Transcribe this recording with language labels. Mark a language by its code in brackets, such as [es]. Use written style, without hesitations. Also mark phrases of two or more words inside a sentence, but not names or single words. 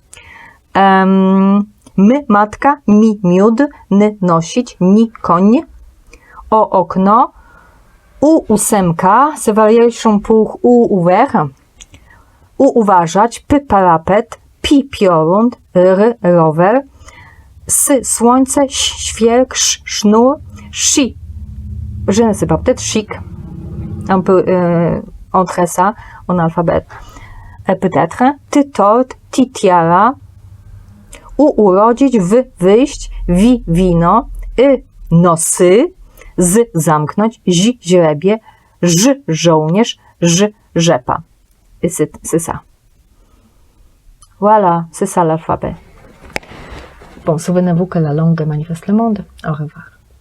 [pl] my, matka, mi, miód, ny, nosić, ni, koń, o, okno, ósemka, [fr] c'est variation pour ouvert, [pl] uważać, p, parapet, pi, piorun, r, rower, s, słońce, świerk, sznur, [fr] shi, je ne sais pas, peut-être chic, un peu entre ça en alphabet. [pl] Peut-être ty, tort, ti, tiara, urodzić, wyjść, wino, nosy, z, zamknąć, zi, źrebie, ż, żołnierz, rzepa. [fr] Et c'est ça. Voilà, c'est ça l'alphabet. Bon, souvenez-vous que la langue manifeste le monde. Au revoir.